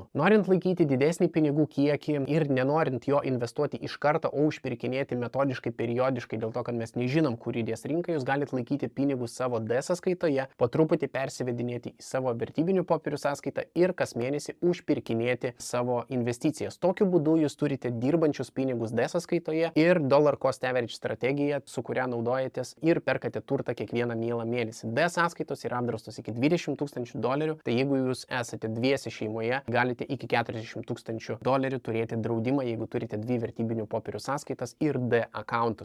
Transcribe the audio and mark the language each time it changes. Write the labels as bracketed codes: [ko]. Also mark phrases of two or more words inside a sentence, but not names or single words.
[lt] Norint laikyti didesnį pinigų kiekį ir nenorint jo investuoti iš karto, o užpirkinėti metodiškai, periodiškai, dėl to, kad mes nežinom, kur judės rinka, jūs galite laikyti pinigus savo D sąskaitoje, po truputį persivedinėti į savo vertybinių popierių sąskaitą ir kas mėnesį užpirkinėti savo investicijas. Tokiu būdu jūs turite dirbančius pinigus D sąskaitoje ir [en] dollar cost average [lt] strategiją, su kuria naudojatės ir perkate turtą kiekvieną mielą mėnesį. D sąskaitos yra apdraustos iki $20,000, tai jeigu jūs esate dviesi šeimoje, galite iki $40,000 turėti draudimą, jeigu turite 2 vertybinių popierių sąskaitas ir D akauntus.